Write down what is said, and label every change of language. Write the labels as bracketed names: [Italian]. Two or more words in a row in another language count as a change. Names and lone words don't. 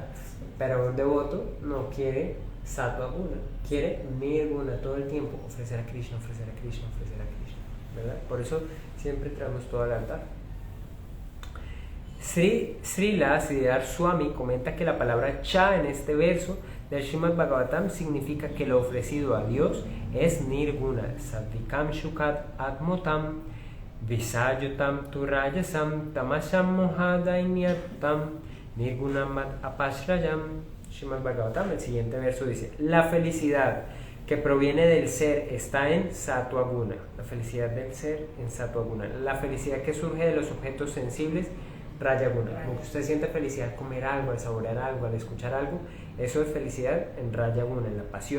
[Spanish] Pero un devoto no quiere [Sanskrit] sattva guna, [Spanish] quiere nirguna todo el tiempo, ofrecer a Krishna, ofrecer a Krishna, ofrecer a Krishna, ¿verdad? Por eso siempre traemos todo al altar. Srila Sridhar Swami comenta que la palabra cha en este verso del Srimad Bhagavatam significa que lo ofrecido a Dios es nirguna, [Sanskrit] satvikam shukat atmotam, visayotam turayasam, tamasam mohadainyattam, nirgunam apashrayam. [Spanish] Srimad Bhagavatam, el siguiente verso dice: la felicidad que proviene del ser está en [Sanskrit] sattva guna, [Spanish] la felicidad del ser en [Sanskrit] sattva guna, [Spanish] la felicidad que surge de los objetos sensibles, [Sanskrit] raya guna. [Spanish] Como que usted siente felicidad al comer algo, al saborear algo, al escuchar algo, eso es felicidad en [Sanskrit] raya guna, [Spanish] en la pasión.